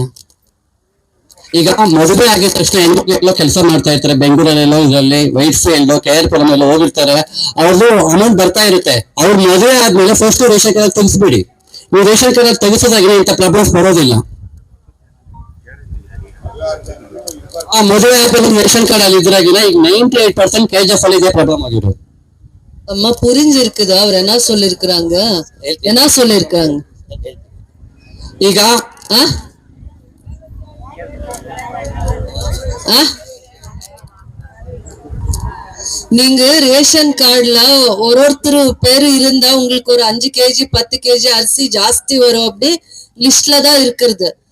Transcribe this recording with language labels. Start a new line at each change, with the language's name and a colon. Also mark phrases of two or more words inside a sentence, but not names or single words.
Kannada: ಈಗ ಮದುವೆ ಆಗಿದ ತಕ್ಷಣ ಹೆಣ್ಮಕ್ಳೆಲ್ಲ ಕೆಲಸ ಮಾಡ್ತಾ ಇರ್ತಾರೆ, ಬೆಂಗಳೂರಲ್ಲೆಲ್ಲೋ ಇದರಲ್ಲಿ ವೈಟ್ ಫೀಲ್ಡ್ KRPುರಂ ಎಲ್ಲ ಹೋಗಿರ್ತಾರೆ, ಅವ್ರದ್ದು ಅಮೌಂಟ್ ಬರ್ತಾ ಇರುತ್ತೆ. ಅವ್ರ ಮದುವೆ ಆದ್ಮೇಲೆ
English: first ration card
Kannada: ತೆಗಿಸ್ಬಿಡಿ. ನೀವು
English: ration card
Kannada: ತೆಗಿಸೋದಾಗಿದ್ರೆ ಇಂಥ ಪ್ರಾಬ್ಲಮ್ಸ್ ಬರೋದಿಲ್ಲ. ಆ ಮದುವೆ ಆದ್ಮೇಲೆ
English: ration card
Kannada: ಅಲ್ಲಿ ಇದ್ರಾಗಿನ ಈಗ 98% KGF ಅಲ್ಲಿ ಇದೇ ಪ್ರಾಬ್ಲಮ್ ಆಗಿರೋದು.
Tamil: அம்மா புரிஞ்சிருக்குதா? அவர் என்ன சொல்லிருக்கிறாங்க, என்ன சொல்லிருக்காங்க?
Kannada: ಈಗ
Tamil: நீங்க
English: ration card
Tamil: ஒருத்தர் பேரு இருந்தா உங்களுக்கு ஒரு 5 kg 10 kg அரிசி ஜாஸ்தி வரும், அப்படி லிஸ்ட்ல தான் இருக்கிறது.